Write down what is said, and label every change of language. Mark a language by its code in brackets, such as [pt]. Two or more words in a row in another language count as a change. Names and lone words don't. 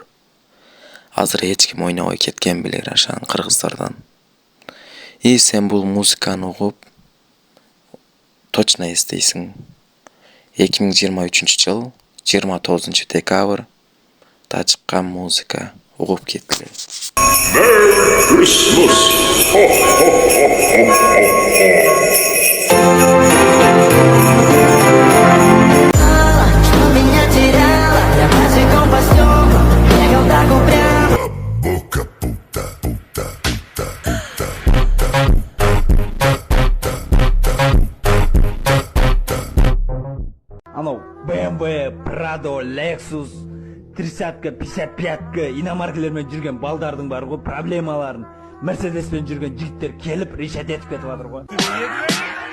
[ky] Азыр эч ким ойнобой кеткен билер ашан кыргыздардан. Сен бул музыканы угуп точно эстейсиң. 2023-жыл 29-декабрда чыккан музыка угуп кеткиле. [en] Merry Christmas! Ho, ho, ho, ho, ho, Boca puta, puta, puta, [kk] Анау BMW, Prado, Lexus, 30-ка, 55-ка иномаркалармен жүрген балдардың бар ғой, проблемаларын Мерседеспен жүрген жігіттер келіп решет етіп кетіп жатыр ғой.